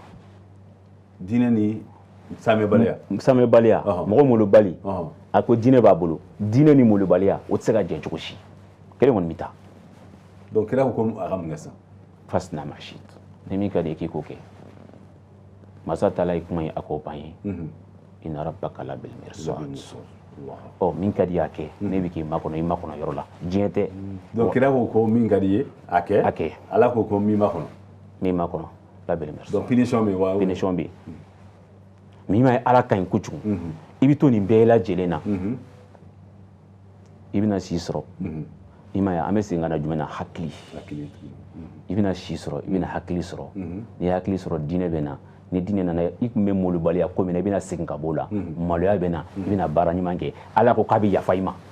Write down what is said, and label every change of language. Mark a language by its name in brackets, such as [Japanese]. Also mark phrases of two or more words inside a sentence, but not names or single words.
[Bambara] diinɛ ni samɛbaliya mɔgɔ molobali a ko diinɛ b'a bolo diinɛ ni molobaliya o tɛ se ka jɛ cogo si kelen kɔni bɛ taa donc kira ko a ka mun kɛ sisan [Arabic] فاصنع ما شئت [Bambara] ni min ka di i k'i k'o kɛ masa taala ye kuma ye a k'o ban ye [Arabic] إن ربك لبالمرصاد [Bambara] min ka di y'a kɛ ne bɛ k'i makɔnɔ i makɔnɔ yɔrɔ la diɲɛ tɛ donc kira ko min ka di ye a kɛ ala ko min makɔnɔ [Arabic] لبالمرصاد [Bambara] donc punition bɛ yen punition bɛ yen mais i ma ye ala ka ɲi kojugu i bɛ to nin bɛɛ lajɛlen na i bɛna si sɔrɔ i ma ye an bɛ segin ka na jumɛn na hakili i bɛna si sɔrɔ i bɛna hakili sɔrɔ n'i ye hakili sɔrɔ diinɛ bɛ na ni diinɛ nana i tun bɛ molobaliya ko min na i bɛna segin ka bɔ o la maloya bɛ na i bɛna baara ɲuman kɛ ala ko k'a bɛ yafa i ma